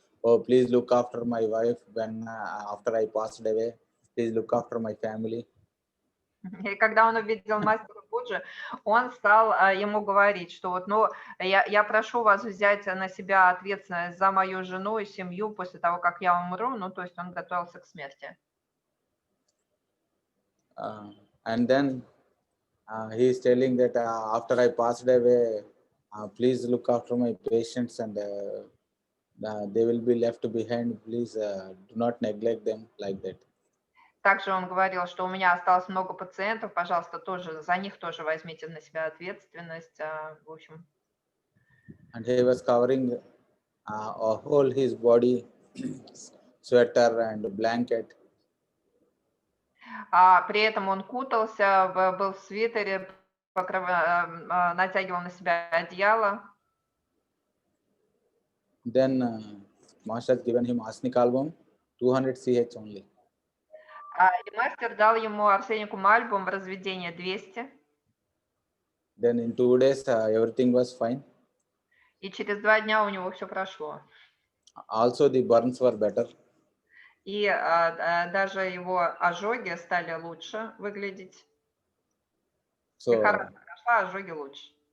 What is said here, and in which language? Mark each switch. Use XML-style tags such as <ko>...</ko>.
<en>Oh, please look after my wife when after I passed away. Please look after my family.</en> <ru>И когда он увидел мастера Буджи, он стал ему говорить, что вот, я прошу вас взять на себя ответственность за мою жену и семью после того, как я умру. То есть он готовился к смерти.</ru> <en>And then he is telling that after I passed away, please look after my patients and they will be left behind. Please do not neglect them like that.</en> <ru>Также он говорил, что у меня осталось много пациентов, пожалуйста, тоже за них тоже возьмите на себя ответственность. В общем.</ru> <en>And he was covering whole his body, sweater and blanket.</en> <ru>При этом он кутался, был в свитере, натягивал на себя одеяло.</ru> <en>Then master has given him arsenic album, 200 CH only.</en> <ru>И мастер дал ему арсеникум альбум разведение 200.</ru> <en>Then in 2 days everything was fine.</en> <ru>И через 2 дня у него все прошло.</ru> <en>Also the burns were better.</en> <ru>И даже его ожоги стали лучше выглядеть. Лихорадка прошла, ожоги лучше.</ru>